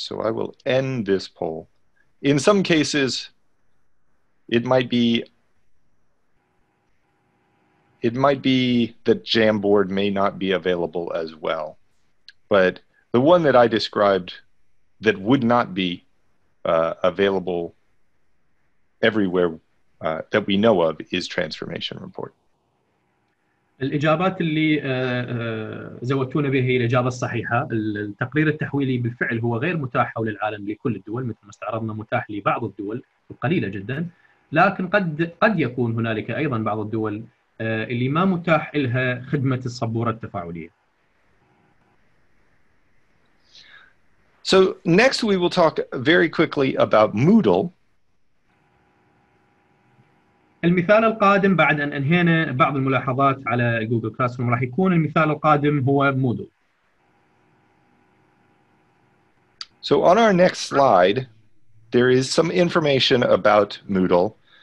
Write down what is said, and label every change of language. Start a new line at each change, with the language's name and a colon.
English: So I will end this poll. In some cases, it might be that Jamboard may not be available as well. But the one that I described that would not be available everywhere that we know of is transformation report.
Arabic: الإجابات اللي زودتونا بها هي الإجابة الصحيحة. التقرير التحويلي بالفعل هو غير متاح حول العالم لكل الدول، مثل ما استعرضنا متاح لبعض الدول القليلة جدا، لكن قد يكون هنالك أيضا بعض الدول اللي ما متاح لها خدمة السبورة التفاعلية.
English: So next we will talk very quickly about Moodle.
Arabic: المثال القادم بعد أن أنهينا بعض الملاحظات على جوجل كلاس روم راح يكون المثال القادم هو مودل.
English: So on our next slide, there is some information about Moodle.